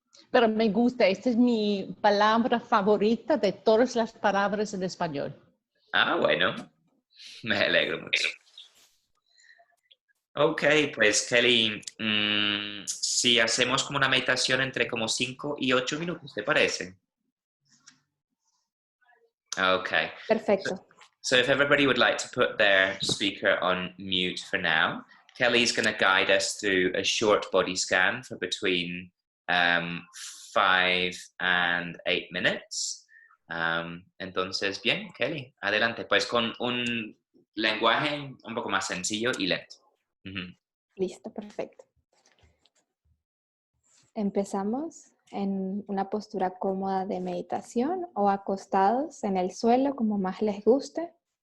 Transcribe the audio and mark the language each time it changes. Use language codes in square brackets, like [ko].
[es] Pero me gusta, esta es mi palabra favorita de todas las palabras en español. Ah, bueno, me alegro mucho. Ok, pues Kelly, si hacemos como una meditación entre como 5 y 8 minutos, ¿te parece? Okay. Perfecto. [en] So if everybody would like to put their speaker on mute for now, Kelly's going to guide us through a short body scan for between 5 and 8 minutes. [es] Entonces, bien, Kelly, adelante. Pues con un lenguaje un poco más sencillo y lento. Listo, perfecto. Empezamos en una postura cómoda de meditación o acostados en el suelo, como más les guste.